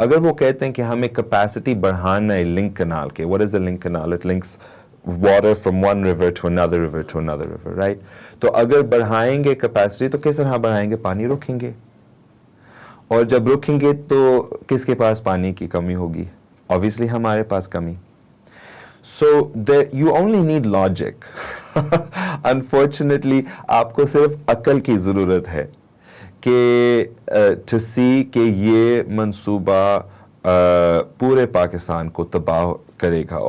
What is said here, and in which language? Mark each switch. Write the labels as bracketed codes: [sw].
[ur] اگر وہ کہتے ہیں کہ ہمیں کیپیسٹی بڑھانا ہے لنک کنال کے, [en] what is a link canal? It links water from one river to another river, right? [ur] تو اگر بڑھائیں گے کیپیسٹی تو کس طرح بڑھائیں گے؟ پانی رکھیں گے, اور جب رکھیں گے تو کس کے پاس پانی کی کمی ہوگی؟ obviously ہمارے پاس کمی. [en] So you only need logic. [ur] Unfortunately آپ کو صرف عقل کی ضرورت ہے کہ [en] to see [ur] کہ یہ منصوبہ پورے پاکستان کو تباہ کرے گا.